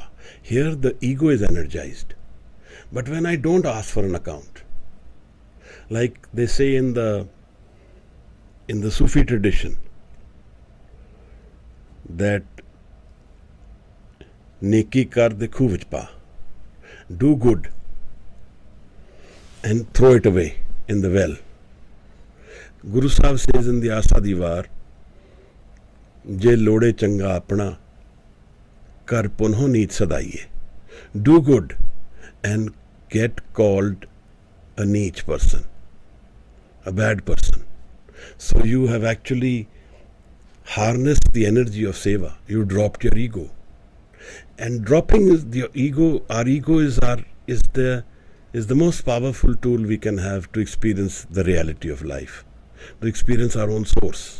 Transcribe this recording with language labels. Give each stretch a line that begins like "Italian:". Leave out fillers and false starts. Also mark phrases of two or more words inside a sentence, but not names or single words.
English: Here the ego is energized. But when I don't ask for an account, like they say in the Sufi tradition, that
Punjabi: ਨੇਕੀ ਕਰ ਦੇ ਖੂਹ ਵਿਚ ਪਾ,
English: do good and throw it away in the well. Guru Sahib says in the Asa Diwar,
Punjabi: ਜੇ ਲੋੜੇ ਚੰਗਾ ਆਪਣਾ ਕਰ ਪੁੰਨਹੁ ਨੀਚ ਸਦਾਈਐ.
English: Do good and get called a neech person, a bad person. So you have actually harnessed the energy of seva. You dropped your ego. And dropping the ego, our ego is the most powerful tool we can have to experience the reality of life, to experience our own source.